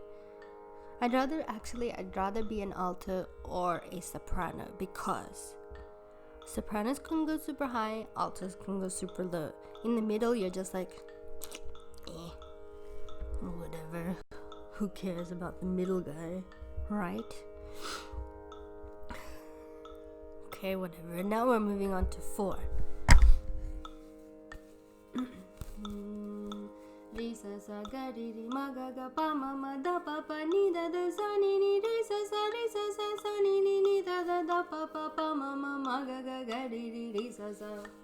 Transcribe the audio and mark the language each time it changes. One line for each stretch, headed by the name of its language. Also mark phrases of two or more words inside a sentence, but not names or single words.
English: I'd rather be an alto or a soprano, because sopranos can go super high, altos can go super low. In the middle, you're just like, whatever. Who cares about the middle guy, right? Okay, whatever. Now we're moving on to 4.
Sanskrit: Re sa sa ga ri ri ma ga ga pa ma ma da pa pa ni da da sa ni ni re sa sa ni ni da da pa pa pa ma ma ga ga ri ri sa sa.